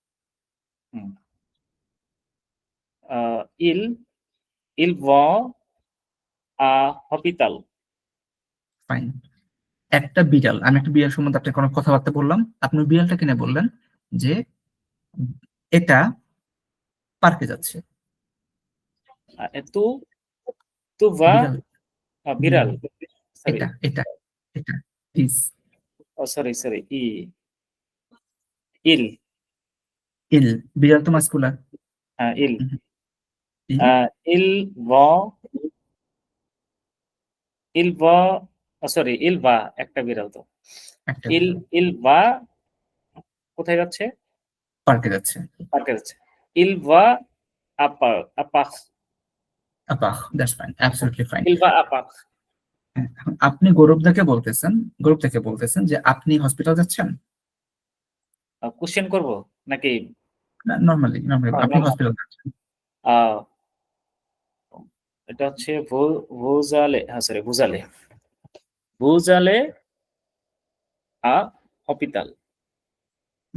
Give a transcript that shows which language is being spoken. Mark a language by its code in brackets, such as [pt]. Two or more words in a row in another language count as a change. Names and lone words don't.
[fr] Il va a hospital. [bn] ফাইন। একটা বিড়াল, আমি একটা বিড়াল সম্বন্ধে আপনাকে কোনো কথাবার্তা বললাম, আপনি বিড়ালটা কিনে বললেন যে এটা পার্কে যাচ্ছে। [fr] Tu va [bn] বিড়াল, [en] viral. Sorry. [bn] এটা এটা এটা প্লিজ। [en] Oh, sorry. Il. [bn] ইল, বিড়াল তো মাস্কুলার। [fr] Il. Il va. [bn] Sorry, [fr] il va [bn] একটা বিড়াল তো। একটা [fr] Il va [bn] কোথায় যাচ্ছে? পার্কে যাচ্ছে। পার্কে যাচ্ছে। [fr] Il va a park. [bn] আপাহ, দ্যাটস ফাইন, অ্যাবসলিউটলি ফাইন। [fr] Il va a park. [bn] আপনি গৌরবদাকে বলতেছেন যে আপনি হসপিটাল যাচ্ছেন। কোশ্চেন করব নাকি নরমালি আপনি হসপিটাল যাচ্ছেন। এটা হচ্ছে [fr] vous allez, [bn] হ্যাঁ সরি [fr] vous allez à hospital.